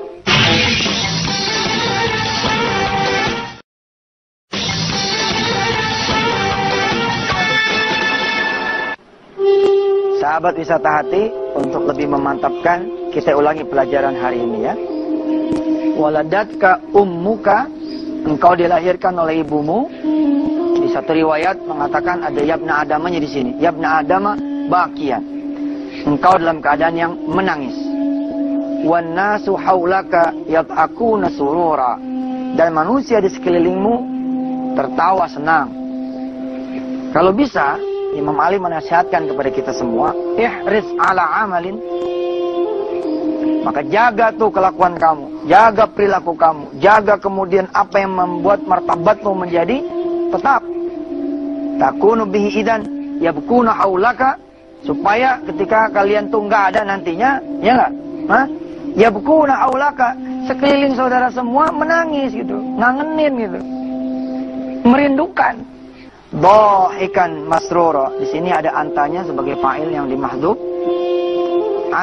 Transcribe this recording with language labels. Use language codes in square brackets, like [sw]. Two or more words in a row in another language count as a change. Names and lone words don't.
[id] Sahabat wisata hati, untuk lebih memantapkan, kita ulangi pelajaran hari ini ya. [ar] Waladatka ummuka, [id] engkau dilahirkan oleh ibumu. Di satu riwayat mengatakan ada [ar] yabna adamanya [id] di sini. [ar] Yabna adama bakian. [id] Engkau dalam keadaan yang menangis. [ar] Wan nasu haulaka yad'akuna surura. [id] Dan manusia di sekelilingmu tertawa senang. Kalau bisa, Imam Ali menasihatkan kepada kita semua, [ar] ihris ala amalin. [id] Maka jaga tuh kelakuan kamu, jaga perilaku kamu, jaga kemudian apa yang membuat martabatmu menjadi tetap. [ar] Takunu bihi idan yabkuna haulaka, [id] supaya ketika kalian tuh nggak ada nantinya, ya nggak? [ar] Yabkuna haulaka, [id] sekeliling saudara semua menangis gitu, ngangenin gitu, merindukan. [ar] Dhahikan masrura. [id] Di sini ada antanya sebagai fa'il yang dimahdhuf.